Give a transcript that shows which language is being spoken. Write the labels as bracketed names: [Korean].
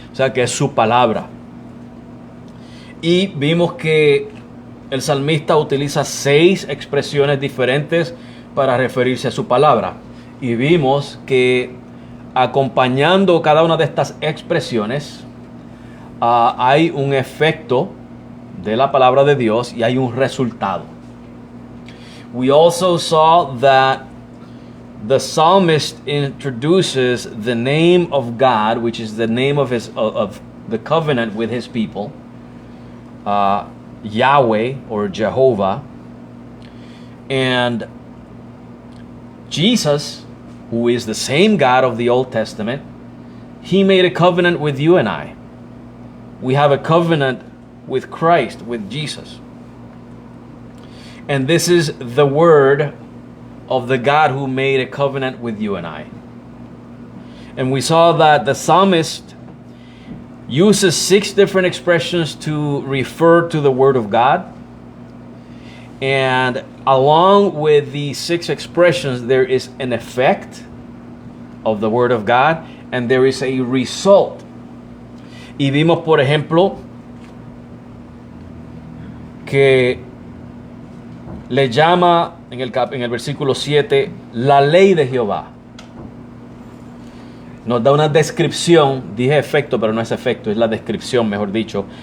[Spanish] O sea que es su palabra. Y vimos que el salmista utiliza 6 expresiones diferentes para referirse a su palabra. Y vimos que acompañando cada una de estas expresiones hay un efecto de la palabra de Dios y hay un resultado. [English] We also saw that the psalmist introduces the name of God, which is the name of the covenant with his people, Yahweh or Jehovah, and Jesus, who is the same God of the Old Testament, he made a covenant with you and I. We have a covenant with Christ, with Jesus. And this is the word of the God who made a covenant with you and I. And we saw that the psalmist uses 6 different expressions to refer to the word of God. And along with these 6 expressions, there is an effect of the word of God and there is a result. [Spanish] Y vimos, por ejemplo, que le llama en el versículo 7 la ley de Jehová. Nos da una descripción, dije efecto, pero no es efecto, es la descripción, mejor dicho.